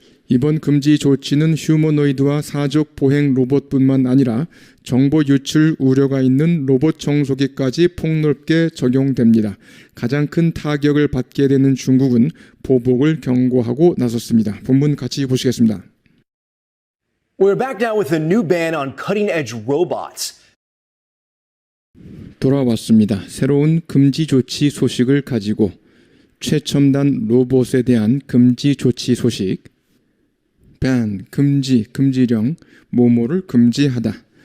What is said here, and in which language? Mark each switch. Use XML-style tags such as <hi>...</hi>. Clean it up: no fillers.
<ko>이번 금지 조치는 휴머노이드와 사족 보행 로봇뿐만 아니라 정보 유출 우려가 있는 로봇 청소기까지 폭넓게 적용됩니다. 가장 큰 타격을 받게 되는 중국은 보복을 경고하고 나섰습니다. 본문 같이 보시겠습니다.</ko> <en>We're back now with a new ban on cutting-edge robots.</en> <ko>돌아왔습니다. 새로운 금지 조치 소식을 가지고 최첨단 로봇에 대한 금지 조치 소식. ban, 금지, 금지령, 뭐뭐를 금지하다.</ko>